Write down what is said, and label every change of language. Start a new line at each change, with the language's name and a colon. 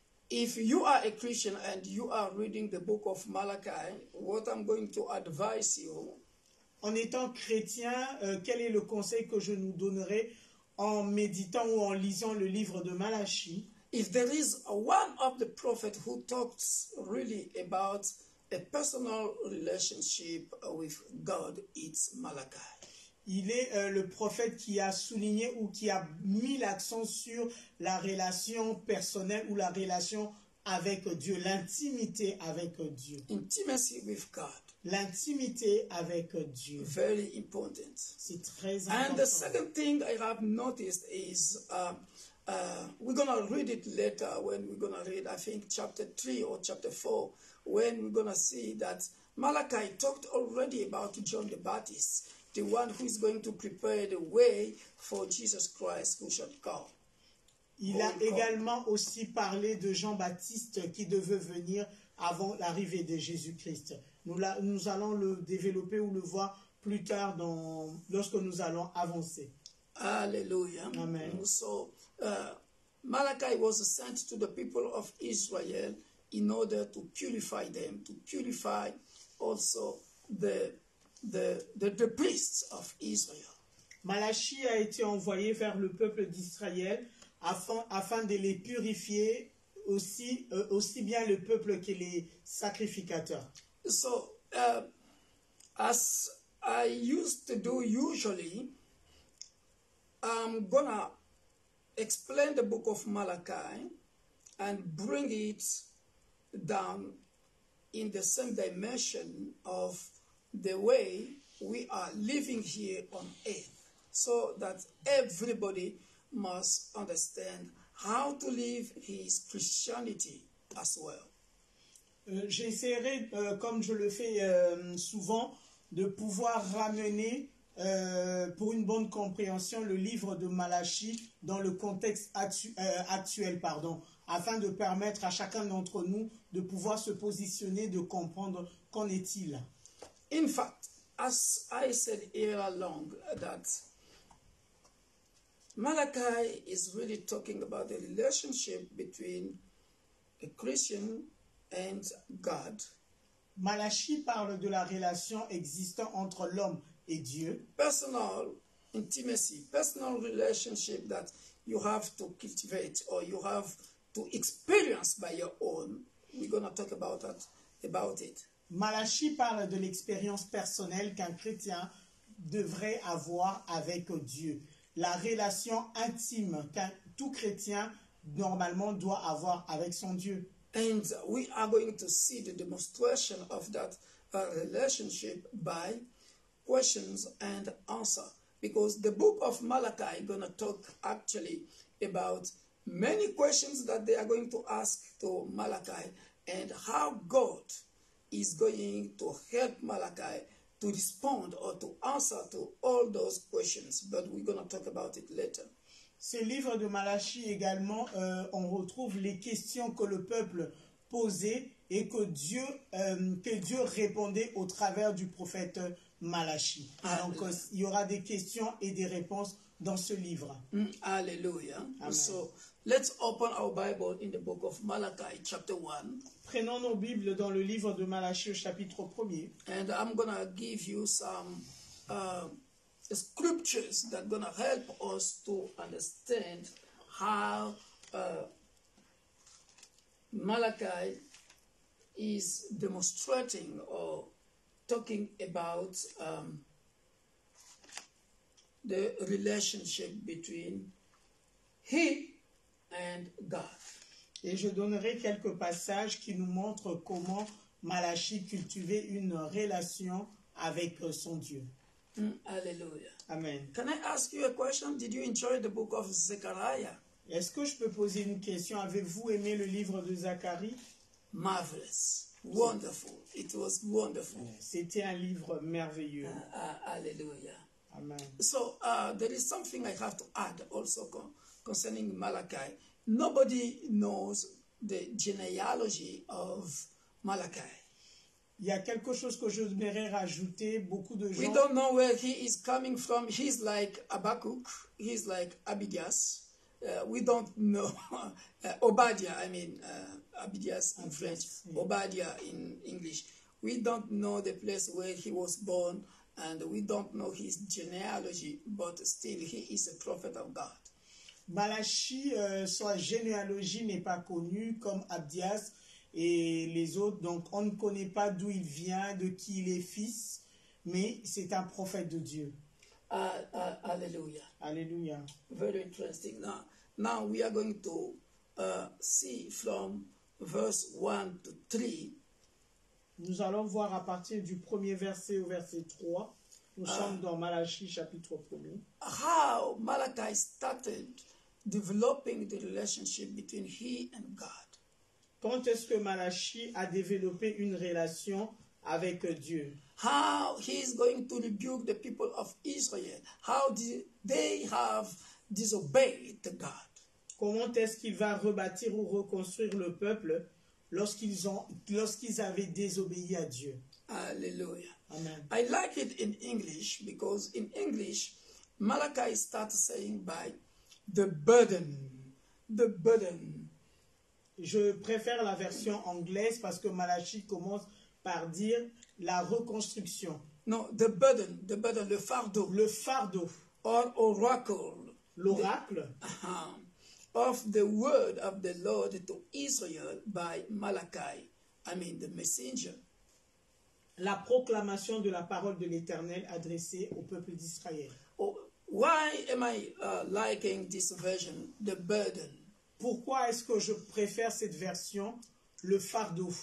English: If you are a Christian and you are reading the book of Malachi, what I'm going to advise you,
French: en étant chrétien, quel est le conseil que je nous donnerai en méditant ou en lisant le livre de Malachie?
English: If there is one of the prophets who talks really about a personal relationship with God, it's Malachi.
French: Il est le prophète qui a souligné ou qui a mis l'accent sur la relation personnelle ou la relation avec Dieu, l'intimité avec Dieu.
English: Intimacy with God.
French: L'intimité avec Dieu.
English: Very important.
French: C'est très important.
English: And the second thing I have noticed is, we're going to read it later when we're going to read, I think, chapter 3 or chapter 4, when we're going to see that Malachi talked already about John the Baptist, the one who is going to prepare the way for Jesus Christ who shall come.
French: Il a également aussi parlé de Jean-Baptiste qui devait venir avant l'arrivée de Jésus-Christ. Nous allons le développer ou le voir plus tard lorsque nous allons avancer.
English: Hallelujah. Amen. So, Malachi was sent to the people of Israel in order to purify them, to purify also the priests of Israel.
French: Malachie a été envoyé vers le peuple d'Israël afin de les purifier aussi bien le peuple que les sacrificateurs.
English: So, as I used to do usually, I'm gonna explain the book of Malachi and bring it down in the same dimension of the way we are living here on earth, so that everybody must understand how to live his Christianity as well.
French: J'essaierai, comme je le fais souvent, de pouvoir ramener pour une bonne compréhension le livre de Malachie dans le contexte actuel, afin de permettre à chacun d'entre nous de pouvoir se positionner, de comprendre qu'en est-il.
English: In fact, as I said earlier along, that Malachi is really talking about the relationship between a Christian and God.
French: Malachie parle de la relation existant entre l'homme et Dieu.
English: Personal intimacy, personal relationship that you have to cultivate or you have to experience by your own. We're going to talk about it.
French: Malachie parle de l'expérience personnelle qu'un chrétien devrait avoir avec Dieu. La relation intime qu'un tout chrétien normalement doit avoir avec son Dieu.
English: And we are going to see the demonstration of that relationship by questions and answer. Because the book of Malachi is going to talk actually about many questions that they are going to ask to Malachi and how God is going to help Malachi to respond or to answer to all those questions. But we're going to talk about it later.
French: Ce livre de Malachie également, on retrouve les questions que le peuple posait et que Dieu répondait au travers du prophète Malachie. Donc, il y aura des questions et des réponses dans ce livre.
English: Hallelujah. Amen. So, let's open our Bible in the book of Malachi, chapter 1.
French: Prenons nos Bibles dans le livre de Malachie au chapitre 1er.
English: And I'm going to give you some scriptures that are going to help us to understand how Malachi is demonstrating or talking about the relationship between he and God.
French: Et je donnerai quelques passages qui nous montrent comment Malachie cultivait une relation avec son Dieu.
English: Hallelujah. Amen. Can I ask you a question? Did you enjoy the book of Zechariah?
French: Est-ce que je peux poser une question? Avez-vous aimé le livre de Zacharie?
English: Marvelous. Wonderful. It was wonderful.
French: C'était un livre merveilleux.
English: Hallelujah. Amen. So there is something I have to add also concerning Malachi. Nobody knows the genealogy of Malachi.
French: Il y a quelque chose que je voudrais rajouter. Beaucoup de
English: We
French: gens...
English: don't know where he is coming from. He's like Habakkuk. He's like Abidias. We don't know. Obadiah, Abidias in French. Obadiah in English. We don't know the place where he was born, and we don't know his genealogy, but still he is a prophet of God.
French: Malachie, sa généalogie n'est pas connue comme Abdias et les autres, donc on ne connaît pas d'où il vient, de qui il est fils, mais c'est un prophète de Dieu.
English: Hallelujah.
French: Alléluia.
English: Very interesting. Now we are going to see from verse 1 to 3.
French: Nous allons voir à partir du premier verset au verset 3. Nous sommes dans Malachie chapitre 1er.
English: How Malachi started developing the relationship between he and God.
French: Quand est-ce que Malachie a développé une relation avec Dieu?
English: How he is going to rebuke the people of Israel. How they have disobeyed God.
French: Comment est-ce qu'il va rebâtir ou reconstruire le peuple lorsqu'ils avaient désobéi à Dieu?
English: Hallelujah. Amen. I like it in English because in English, Malachi starts saying by the burden. The burden.
French: Je préfère la version anglaise parce que Malachie commence par dire la reconstruction.
English: No, the burden,
French: le fardeau. Le fardeau.
English: Or oracle.
French: L'oracle.
English: Of the word of the Lord to Israel by Malachi. The messenger.
French: La proclamation de la parole de l'Éternel adressée au peuple d'Israël.
English: Oh, why am I liking this version, the burden?
French: Pourquoi est-ce que je préfère cette version, le fardeau?